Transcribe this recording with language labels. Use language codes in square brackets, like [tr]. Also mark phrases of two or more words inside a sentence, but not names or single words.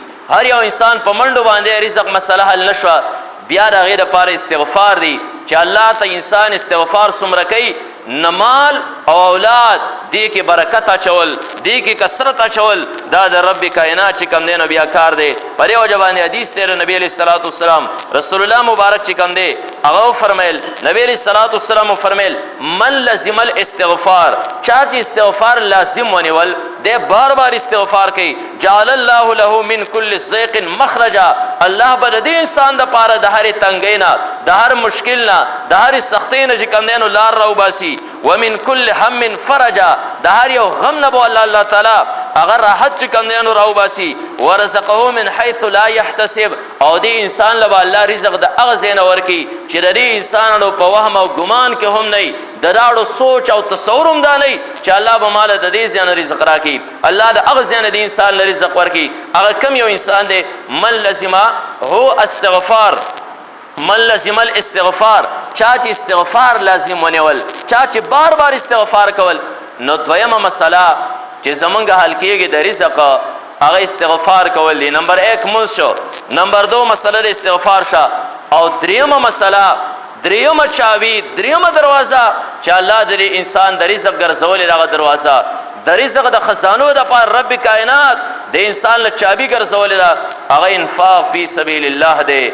[ps] هر یو انسان په منډو باندې رزق مسله حل نه شوه، بیا د هغې دپاره استغفار دی چې الله ته انسان استغفار څومره کوي، نه مال او اولاد دې کې برکت اچول، دې کې کثرت اچول، دا د رب کائنات چې کوم دی نو بیا کار دی. په دې وجه باندې حدیث دی نبی [ar] علیه الصلاة والسلام رسول الله [ps] مبارک چې کوم دی هغه وفرمیل، نبی [ar] علیه الصلاة والسلام [ps] وفرمیل [ar] من لزم الاستغفار، [ps] چا چې استغفار لازم ونیول دی بار بار استغفار کوي، [ar] جعل الله له من كل ضيق مخرجا، [ps] الله به د دې انسان دپاره د هرې تنګۍ نه، د هر مشکل نه، د هرې سختۍ نه چې کوم دی نو لار راوباسي. [ar] ومن كل هم فرجا، [ps] د هر یو غم نه به الله تعالی هغه راحت چې کوم دی نو راوباسي. [ar] ورزقه من حيث لا يحتسب، [ps] او دې انسان له به الله رزق د هغه ځای نه ورکړي چې د دې انسانانو په وهم او ګمان کې هم نه، د داړو سوچ او تصور هم دا نه چې الله به ماله د دې ځای نه رزق راکړي، الله د هغه ځای نه د انسان له رزق ورکړي. هغه کم یو انسان دی [ar] من لزما هو استغفار، من لزم الاستغفار، [ps] چا چې استغفار لازم ونیول، چا چې بار بار استغفار کول. نو دویمه مسله چې زمونږ حل کېږي د رزق هغه استغفار کول دی. نمبر 1 مونځ شو، نمبر 2 مسله د استغفار شه، او دریمه مسله، دریمه چاوي، دریمه دروازه چې الله د انسان د رزق ګرځولې دغه دروازه د رزق د خزانو دپاره رب کائنات د انسان له چابي ګرځولې ده، هغه [ar] انفاق فی سبیل الله [ps] دی.